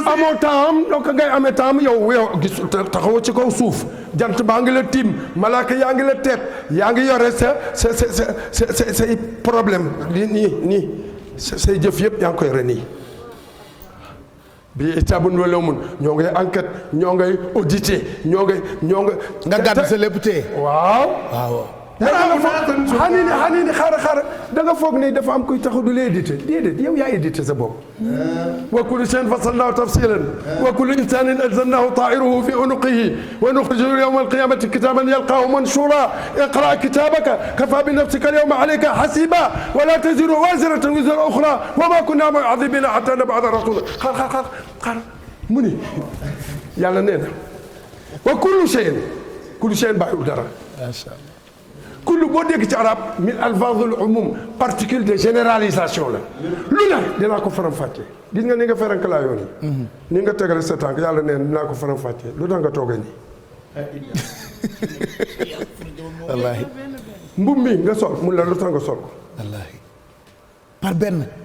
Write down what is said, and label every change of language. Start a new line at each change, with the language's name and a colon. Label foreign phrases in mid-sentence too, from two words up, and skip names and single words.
Wolof: amoo temps donc ngay amee temps yow gis taxawoo ci kaw suuf jant baa ngi la tiim malaaka yaa ngi la teet yaa ngi yore say problème nii say jëf yëpp yaa ngi koy yore nii. bi itabun wala mun ñoo ngay enquête ñoo ngay audité ñoo nga gàddu sa lépp tee. waaw. xanini xaaral da nga foog ni dafa am kuy taxaw du la édité déedéet yow yaa édité sa bopp.
Arabic: وكل شيء فصلناه تفصيلا وكل إنسان ألزمناه طائره في عنقه ونخرج يوم القيامة كتابا يلقاه منشورا اقرأ كتابك كفى بنفسك اليوم عليك حسيبا ولا تزر وازرة وزر أخرى وما كنا معذبين حتى نبعث رسولا
Wolof: xaar mu ni yàlla nee na
Arabic: وكل شيء
Wolof: bàyyiwul dara.
Arabic: ما شاء الله.
Wolof: kullu boo dégg ci arab
Arabic: من ألفاظ العموم
French: particule de généralisation
Wolof: la lu ne dinaa ko faram-fàccee gis nga ni nga ferankalaa yoon ni nga tegale sa tànk yàlla neen dinaa ko faram-fàccee lu tax nga toogee nii wallaahi mbub mi nga sol mun la lu tax nga sol ko wallaahi par benn